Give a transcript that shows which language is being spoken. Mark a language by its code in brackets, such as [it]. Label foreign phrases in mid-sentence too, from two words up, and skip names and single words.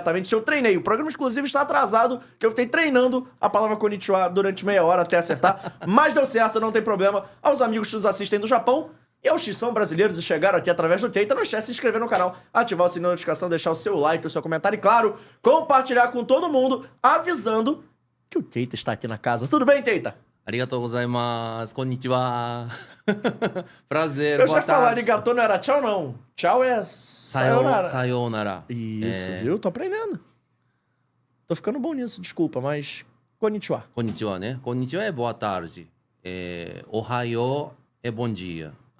[pt] Eu treinei, o programa exclusivo está atrasado, que eu fiquei treinando a palavra konnichiwa durante meia hora até acertar, mas deu certo, não tem problema. Aos amigos que nos assistem do Japão e aos que são brasileiros e chegaram aqui através do Keita, não esquece de se inscrever no canal, ativar o sininho de notificação, deixar o seu like, o seu comentário e, claro, compartilhar com todo mundo, avisando que o Keita está aqui na casa. Tudo bem, Keita? [ja] ありがとうございます、こんにちは. [pt] Prazer, Eu boa já falar tarde. arigatou, não era tchau, não. Tchau é sayonara. Sayonara. Isso, viu? Tô aprendendo. Tô ficando bom nisso, desculpa, mas konnichiwa. Konnichiwa, né? Konnichiwa é boa tarde. Ohayo é bom dia.